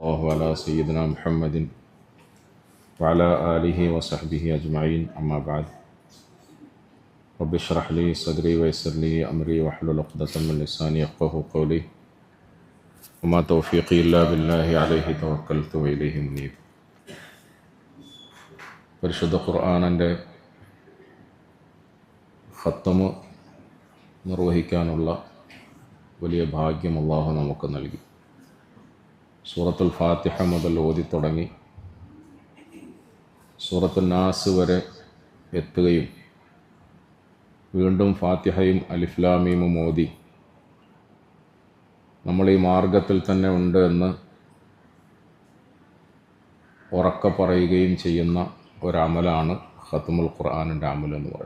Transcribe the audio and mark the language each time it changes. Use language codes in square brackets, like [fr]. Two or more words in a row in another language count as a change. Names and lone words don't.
[ar] الله على سيدنا محمد وعلى آله وصحبه أجمعين أما بعد رب اشرح لي صدري ويسر لي أمري واحلل عقدة من لساني يفقهوا قولي وما توفيقي إلا بالله عليه توكلت وإليه منيب. [ml] പരിശുദ്ധ ഖുർആനിൻ്റെ ഖത്തമ് നിർവഹിക്കാനുള്ള വലിയ ഭാഗ്യം അല്ലാഹു നമുക്ക് നൽകി. സൂറത്തുൽ ഫാത്തിഹ മുതൽ ഓതി തുടങ്ങി സൂറത്തുൽ നാസ് വരെ എത്തുകയും വീണ്ടും ഫാത്തിഹയും അലിഫ് ലാം മീമും ഓതി നമ്മൾ ഈ മാർഗത്തിൽ തന്നെ ഉണ്ട് എന്ന് ഉറക്കെ പറയുകയും ചെയ്യുന്ന ഒരമലാണ് ഖത്മുൽ ഖുർആനിൻ്റെ അമൽ എന്ന് പറയുന്നത്.